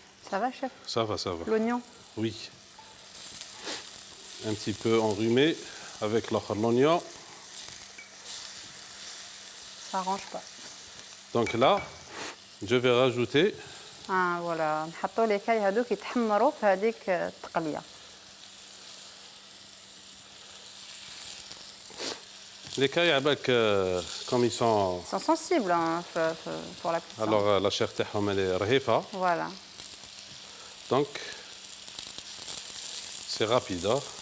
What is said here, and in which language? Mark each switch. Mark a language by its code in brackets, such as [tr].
[fr] Ça va, chef? Ça va, ça va. L'oignon? Oui. Un petit peu enrhumé avec l'oignon. Ça arrange pas. Donc là, je vais rajouter [ar] فوالا نحطوا لي كاي هذوك يتحمروا في هذيك التقليه. [fr] les cailles avec, comme ils sont. Ils sont sensibles hein, pour la cuisson. Alors la chair تاعهم elle est رهيفة. Voilà. Donc c'est rapide. Hein.